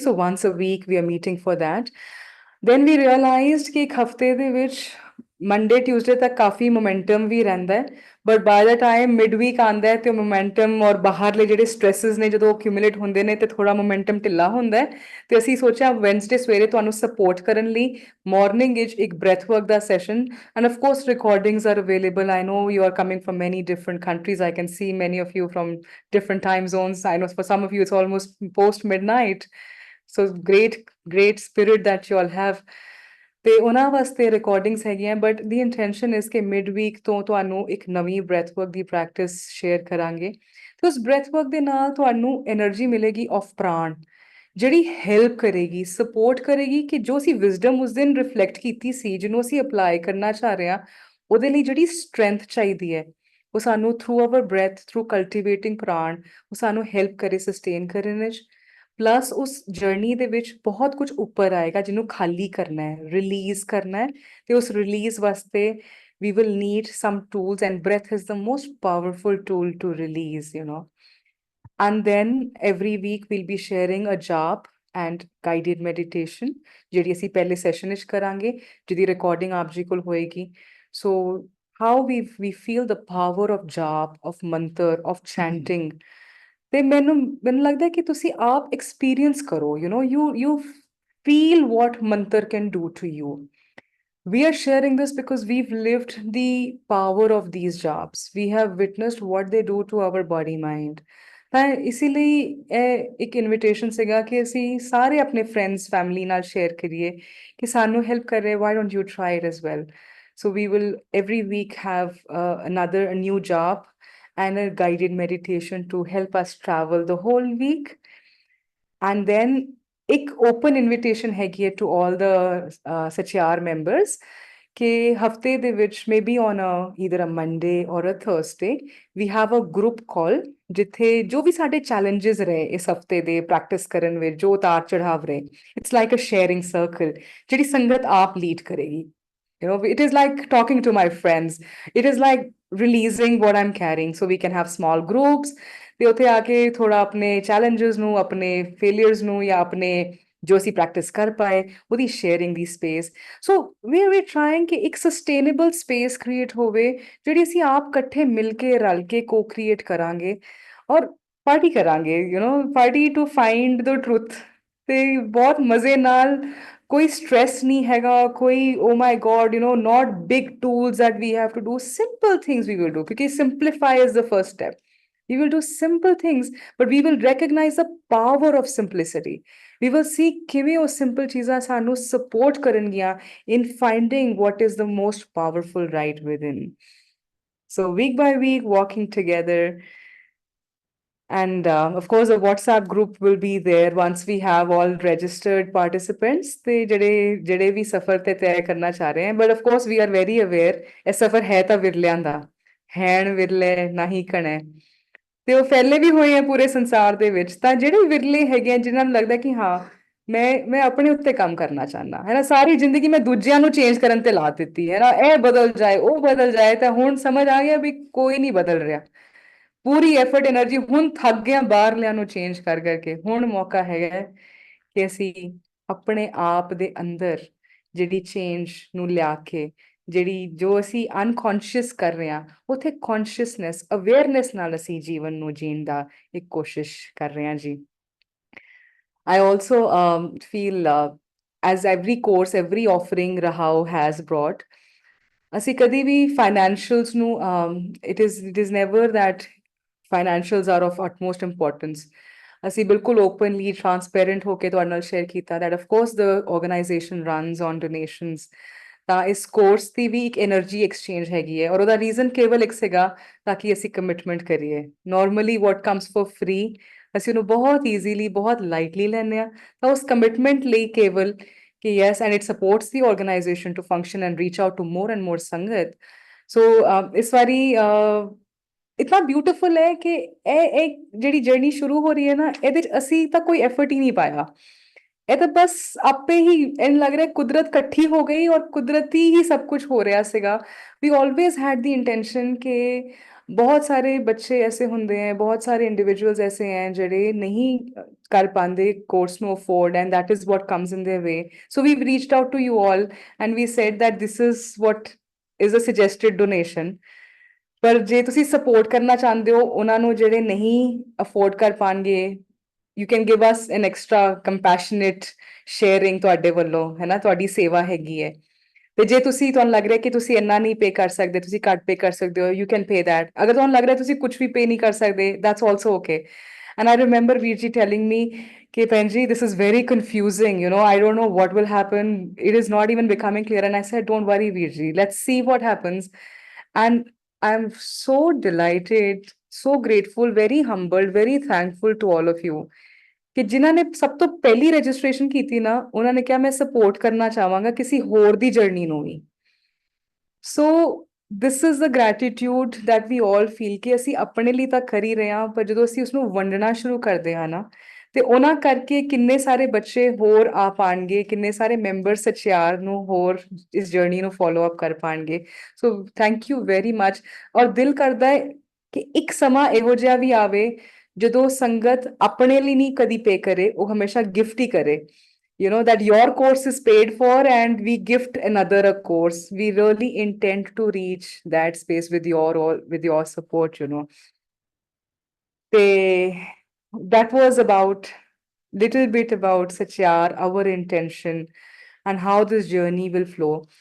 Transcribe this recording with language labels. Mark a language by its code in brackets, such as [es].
[en] So once a week we are meeting for that. Then we realized [pa] ਕਿ ਇੱਕ ਹਫਤੇ ਦੇ ਵਿੱਚ ਮੰਡੇ ਟਿਊਜ਼ਡੇ ਤੱਕ ਕਾਫੀ ਮੋਮੈਂਟਮ ਵੀ ਰਹਿੰਦਾ ਹੈ, [en] but by the time [pa] mid week ਆਉਂਦਾ ਹੈ ਤੇ ਮੋਮੈਂਟਮ ਔਰ ਬਾਹਰਲੇ ਜਿਹੜੇ ਸਟ੍ਰੈਸਸ ਨੇ ਜਦੋਂ ਅਕਿਊਮੂਲੇਟ ਹੁੰਦੇ ਨੇ ਤੇ ਥੋੜਾ ਮੋਮੈਂਟਮ ਢਿੱਲਾ ਹੁੰਦਾ ਹੈ। ਤੇ ਅਸੀਂ ਸੋਚਿਆ ਵੈਨਸਡੇ ਸਵੇਰੇ ਤੁਹਾਨੂੰ ਸਪੋਰਟ ਕਰਨ ਲਈ ਮਾਰਨਿੰਗ ਵਿੱਚ ਇੱਕ breath work ਦਾ session, [en] And of course recordings are available. I know you are coming from many different countries, I can see many of you from different time zones. I know for some of you it's almost post midnight. So great spirit that you all have. [pa] ਤੇ ਉਹਨਾਂ ਵਾਸਤੇ recordings ਹੈਗੀਆਂ, [en] but the intention [pa] ਇਸ ਕਿ mid week ਤੋਂ ਤੁਹਾਨੂੰ ਇੱਕ ਨਵੀਂ ਬ੍ਰੈਥ ਵਰਕ ਦੀ ਪ੍ਰੈਕਟਿਸ ਸ਼ੇਅਰ ਕਰਾਂਗੇ। ਤੇ ਉਸ ਬ੍ਰੈਥ ਵਰਕ ਦੇ ਨਾਲ ਤੁਹਾਨੂੰ એનર્ਜੀ ਮਿਲੇਗੀ ਆਫ ਪ੍ਰਾਣ, ਜਿਹੜੀ ਹੈਲਪ ਕਰੇਗੀ, ਸਪੋਰਟ ਕਰੇਗੀ ਕਿ ਜੋ ਅਸੀਂ ਵਿਜ਼ਡਮ ਉਸ ਦਿਨ ਰਿਫਲੈਕਟ ਕੀਤੀ ਸੀ, ਜਿਹਨੂੰ ਅਸੀਂ ਅਪਲਾਈ ਕਰਨਾ ਚਾਹ ਰਹੇ ਹਾਂ, ਉਹਦੇ ਲਈ ਜਿਹੜੀ ਸਟਰੈਂਥ ਚਾਹੀਦੀ ਹੈ, ਉਹ ਸਾਨੂੰ [en] through our breath, [pa] ਥਰੂ ਕਲਟੀਵੇਟਿੰਗ ਪ੍ਰਾਣ, ਉਹ ਸਾਨੂੰ ਹੈਲਪ ਕਰੇ ਸਸਟੇਨ ਕਰਨ ਵਿੱਚ। ਪਲੱਸ ਉਸ ਜਰਨੀ ਦੇ ਵਿੱਚ ਬਹੁਤ ਕੁਝ ਉੱਪਰ ਆਏਗਾ ਜਿਹਨੂੰ ਖਾਲੀ ਕਰਨਾ ਹੈ, ਰਿਲੀਜ਼ ਕਰਨਾ ਹੈ। ਤੇ ਉਸ ਰਿਲੀਜ਼ ਵਾਸਤੇ [en] we will need some tools, and breath is the most powerful tool to release, you know. And then every week we'll be sharing a jap and guided meditation, [pa] ਜਿਹੜੀ ਅਸੀਂ ਪਹਿਲੇ ਸੈਸ਼ਨ ਵਿੱਚ ਕਰਾਂਗੇ, ਜਿਹਦੀ ਰਿਕਾਰਡਿੰਗ ਆਪ ਜੀ ਕੋਲ ਹੋਏਗੀ। [en] So how we feel the power of jap, of mantra, of chanting। [pa] ਤੇ ਮੈਨੂੰ ਲੱਗਦਾ ਕਿ ਤੁਸੀਂ ਆਪ ਐਕਸਪੀਰੀਅੰਸ ਕਰੋ, [en] you feel what mantra can do to you। We are sharing this because we've lived the power of these jobs, we have witnessed what they do to our body mind। [pa] ਤਾਂ ਇਸੇ ਲਈ ਇਹ ਇੱਕ invitation ਸੀਗਾ ਕਿ ਅਸੀਂ ਸਾਰੇ ਆਪਣੇ ਫਰੈਂਡਸ ਫੈਮਿਲੀ ਨਾਲ ਸ਼ੇਅਰ ਕਰੀਏ ਕਿ ਸਾਨੂੰ ਹੈਲਪ ਕਰ ਰਹੇ, [en] why don't you try it as well। So we will every week have another a new job and a guided meditation to help us travel the whole week। And then [pa] ਇੱਕ [en] open invitation [pa] ਹੈਗੀ ਹੈ [en] to all the Satyar members [pa] ਕਿ ਹਫਤੇ ਦੇ ਵਿੱਚ [en] maybe on either a Monday or a Thursday we have a group call, [pa] ਜਿੱਥੇ ਜੋ ਵੀ ਸਾਡੇ challenges ਰਹੇ ਇਸ ਹਫਤੇ ਦੇ ਪ੍ਰੈਕਟਿਸ ਕਰਨ ਵਿੱਚ, ਜੋ ਉਤਾਰ ਚੜਾਵ ਰਹੇ, [en] it's like a sharing circle [pa] ਜਿਹੜੀ ਸੰਗਤ ਆਪ ਲੀਡ ਕਰੇਗੀ। [en] It is like talking to my friends, it is like releasing what I'm carrying, so we can have small groups [pa] ਤੇ ਉੱਥੇ ਆ ਕੇ ਥੋੜਾ ਆਪਣੇ challenges ਨੂੰ, ਆਪਣੇ failures ਨੂੰ, ਜਾਂ ਆਪਣੇ ਜੋ ਅਸੀਂ ਪ੍ਰੈਕਟਿਸ ਕਰ ਪਾਏ ਉਹਦੀ ਸ਼ੇਅਰਿੰਗ ਦੀ ਸਪੇਸ। ਸੋ ਵੀ ਟਰਾਈਂਗ ਕਿ ਇੱਕ ਸਸਟੇਨੇਬਲ ਸਪੇਸ ਕ੍ਰੀਏਟ ਹੋਵੇ ਜਿਹੜੀ ਅਸੀਂ ਆਪ ਇਕੱਠੇ ਮਿਲ ਕੇ ਰਲ ਕੇ ਕੋ ਕ੍ਰੀਏਟ ਕਰਾਂਗੇ ਔਰ ਪਾਰਟੀ ਕਰਾਂਗੇ, [en] Party to find the truth. [pa] ਤੇ ਬਹੁਤ ਮਜ਼ੇ ਨਾਲ, ਕੋਈ ਸਟ੍ਰੈਸ ਨਹੀਂ ਹੈਗਾ, ਕੋਈ [en] Oh my God not big tools that we have to do, simple things we will do because simplify is the first step। We will do simple things, but we will recognize the power of simplicity। We will see [pa] ਕਿਵੇਂ ਉਹ [en] simple [pa] ਚੀਜ਼ਾਂ ਸਾਨੂੰ [en] support [pa] ਕਰਨਗੀਆਂ [en] in finding what is the most powerful right within। So week by week, walking together, and of course a WhatsApp group will be there once we have all registered participants [pa] ਤੇ ਜਿਹੜੇ ਵੀ ਸਫ਼ਰ ਤੇ ਤੈਅ ਕਰਨਾ ਚਾਹ ਰਹੇ ਹਨ। [en] But of course we are very aware [pa] ਇਹ ਸਫ਼ਰ ਹੈ ਤਾਂ ਵਿਰਲਿਆਂ ਦਾ, ਹੈਣ ਵਿਰਲੇ ਨਹੀਂ ਕਣੇ, ਤੇ ਉਹ ਫੈਲੇ ਵੀ ਹੋਏ ਆ ਪੂਰੇ ਸੰਸਾਰ ਦੇ ਵਿੱਚ। ਤਾਂ ਜਿਹੜੇ ਵਿਰਲੇ ਹੈਗੇ ਆ ਜਿਨ੍ਹਾਂ ਨੂੰ ਲੱਗਦਾ ਕਿ ਹਾਂ ਮੈਂ ਆਪਣੇ ਉੱਤੇ ਕੰਮ ਕਰਨਾ ਚਾਹੁੰਦਾ ਹੈ ਨਾ, ਸਾਰੀ ਜ਼ਿੰਦਗੀ ਮੈਂ ਦੂਜਿਆਂ ਨੂੰ ਚੇਂਜ ਕਰਨ ਤੇ ਲਾ ਦਿੱਤੀ ਹੈ ਨਾ, ਇਹ ਬਦਲ ਜਾਏ ਉਹ ਬਦਲ ਜਾਏ, ਤਾਂ ਹੁਣ ਸਮਝ ਆ ਗਿਆ ਵੀ ਕੋਈ ਨਹੀਂ ਬਦਲ ਰਿਹਾ। ਪੂਰੀ ਐਫਰਟ એનર્ਜੀ ਹੁਣ ਥੱਕ ਗਿਆ ਬਾਹਰਲਿਆਂ ਨੂੰ ਚੇਂਜ ਕਰ ਕਰਕੇ, ਹੁਣ ਮੌਕਾ ਹੈਗਾ ਕਿ ਅਸੀਂ ਆਪਣੇ ਆਪ ਦੇ ਅੰਦਰ ਜਿਹੜੀ ਚੇਂਜ ਨੂੰ ਲਿਆ ਕੇ ਜਿਹੜੀ ਜੋ ਅਸੀਂ ਅਨਕੌਂਸ਼ੀਅਸ ਕਰ ਰਹੇ ਹਾਂ ਉੱਥੇ ਕੌਂਸ਼ੀਅਸਨੈਸ ਅਵੇਅਰਨੈਸ ਨਾਲ ਅਸੀਂ ਜੀਵਨ ਨੂੰ ਜੀਣ ਦਾ ਇੱਕ ਕੋਸ਼ਿਸ਼ ਕਰ ਰਹੇ ਹਾਂ ਜੀ। [en] I also feel as every course, every offering Rahao has brought, [pa] ਅਸੀਂ ਕਦੀ ਵੀ [en] financials ਨੂੰ it is never that financials are of utmost importance. [pa] ਅਸੀਂ ਬਿਲਕੁਲ ਓਪਨਲੀ ਟਰਾਂਸਪੇਰੈਂਟ ਹੋ ਕੇ ਤੁਹਾਡੇ ਨਾਲ ਸ਼ੇਅਰ ਕੀਤਾ [en] that of course the organization runs on donations, [pa] ਤਾਂ ਇਸ ਕੋਰਸ ਦੀ ਵੀ ਇੱਕ એનર્ਜੀ ਐਕਸਚੇਂਜ ਹੈਗੀ ਹੈ ਔਰ ਉਹਦਾ ਰੀਜ਼ਨ ਕੇਵਲ ਇੱਕ ਸੀਗਾ ਤਾਂ ਕਿ ਅਸੀਂ ਕਮਿਟਮੈਂਟ ਕਰੀਏ। [en] normally what comes for free [pa] ਅਸੀਂ ਉਹਨੂੰ ਬਹੁਤ ਈਜ਼ੀਲੀ ਬਹੁਤ ਲਾਈਟਲੀ ਲੈਂਦੇ ਹਾਂ, ਤਾਂ ਉਸ ਕਮਿਟਮੈਂਟ ਲਈ ਕੇਵਲ ਕਿ [en] yes and it supports the organization to function and reach out to more and more [pa] ਸੰਗਤ। ਸੋ ਇਸ ਵਾਰੀ ਇਤਨਾ ਬਿਊਟੀਫੁਲ ਹੈ ਕਿ ਇਹ ਜਿਹੜੀ ਜਰਨੀ ਸ਼ੁਰੂ ਹੋ ਰਹੀ ਹੈ ਨਾ ਇਹਦੇ ਚ ਅਸੀਂ ਤਾਂ ਕੋਈ ਐਫਰਟ ਹੀ ਨਹੀਂ ਪਾਇਆ, ਇਹ ਤਾਂ ਬਸ ਆਪੇ ਹੀ ਐਨ ਲੱਗ ਰਿਹਾ ਕੁਦਰਤ ਇਕੱਠੀ ਹੋ ਗਈ ਔਰ ਕੁਦਰਤੀ ਹੀ ਸਭ ਕੁਝ ਹੋ ਰਿਹਾ ਸੀਗਾ। [en] we always had the intention [pa] ਕਿ ਬਹੁਤ ਸਾਰੇ ਬੱਚੇ ਐਸੇ ਹੁੰਦੇ ਹੈ, ਬਹੁਤ ਸਾਰੇ ਇੰਡੀਵਿਜੂਅਲਸ ਐਸੇ ਹੈ ਜਿਹੜੇ ਨਹੀਂ ਕਰ ਪਾਉਂਦੇ ਕੋਰਸ ਨੂੰ afford and [en] that is what comes in their way. So we've reached out to you all and we said that this is what is a suggested donation. [pa] ਪਰ ਜੇ ਤੁਸੀਂ ਸਪੋਰਟ ਕਰਨਾ ਚਾਹੁੰਦੇ ਹੋ ਉਹਨਾਂ ਨੂੰ ਜਿਹੜੇ ਨਹੀਂ ਅਫੋਰਡ ਕਰ ਪਾਣਗੇ, [en] you can give us an extra compassionate sharing [pa] ਤੁਹਾਡੇ ਵੱਲੋਂ, ਹੈ ਨਾ, ਤੁਹਾਡੀ ਸੇਵਾ ਹੈਗੀ ਹੈ। ਤੇ ਜੇ ਤੁਸੀਂ ਤੁਹਾਨੂੰ ਲੱਗ ਰਿਹਾ ਕਿ ਤੁਸੀਂ ਇੰਨਾ ਨਹੀਂ ਪੇ ਕਰ ਸਕਦੇ, ਤੁਸੀਂ ਘੱਟ ਪੇ ਕਰ ਸਕਦੇ ਹੋ, [en] You can pay that. [pa] ਅਗਰ ਤੁਹਾਨੂੰ ਲੱਗ ਰਿਹਾ ਤੁਸੀਂ ਕੁਝ ਵੀ ਪੇ ਨਹੀਂ ਕਰ ਸਕਦੇ, [en] That's also okay. And I remember ਵੀਰ ਜੀ telling me [pa] ਕਿ ਭੈਣ ਜੀ [en] this is very confusing, you know, I don't know what will happen, it is not even becoming clear. And I said don't worry veer ji, let's see what happens. And I'm so delighted, so grateful, very humbled, very thankful to all of you [pa] ਕਿ ਜਿਨ੍ਹਾਂ ਨੇ ਸਭ ਤੋਂ ਪਹਿਲੀ registration ਕੀਤੀ ਨਾ ਉਹਨਾਂ ਨੇ ਕਿਹਾ ਮੈਂ ਸਪੋਰਟ ਕਰਨਾ ਚਾਹਾਂਗਾ ਕਿਸੇ ਹੋਰ ਦੀ ਜਰਨੀ ਨੂੰ ਵੀ। [en] so this is the gratitude that we all feel [pa] ਕਿ ਅਸੀਂ ਆਪਣੇ ਲਈ ਤਾਂ ਕਰ ਹੀ ਰਹੇ ਹਾਂ, ਪਰ ਜਦੋਂ ਅਸੀਂ ਉਸਨੂੰ ਵੰਡਣਾ ਸ਼ੁਰੂ ਕਰਦੇ ਹਾਂ ਨਾ ਤੇ ਉਹਨਾਂ ਕਰਕੇ ਕਿੰਨੇ ਸਾਰੇ ਬੱਚੇ ਹੋਰ ਆ ਪਾਣਗੇ, ਕਿੰਨੇ ਸਾਰੇ ਮੈਂਬਰ ਸਚਿਆਰ ਨੂੰ ਹੋਰ ਇਸ ਜਰਨੀ ਨੂੰ ਫੋਲੋ ਅਪ ਕਰ ਪਾਣਗੇ। [en] So thank you very much. [pa] ਔਰ ਦਿਲ ਕਰਦਾ ਹੈ ਕਿ ਇੱਕ ਸਮਾਂ ਇਹੋ ਜਿਹਾ ਵੀ ਆਵੇ ਜਦੋਂ ਸੰਗਤ ਆਪਣੇ ਲਈ ਨਹੀਂ ਕਦੀ ਪੇ ਕਰੇ, ਉਹ ਹਮੇਸ਼ਾ ਗਿਫਟ ਹੀ ਕਰੇ। [en] You know, that your course is paid for and we gift another a course. We really intend to reach that space with your support, you know. That was about little bit about Satyar, our intention and how this journey will flow.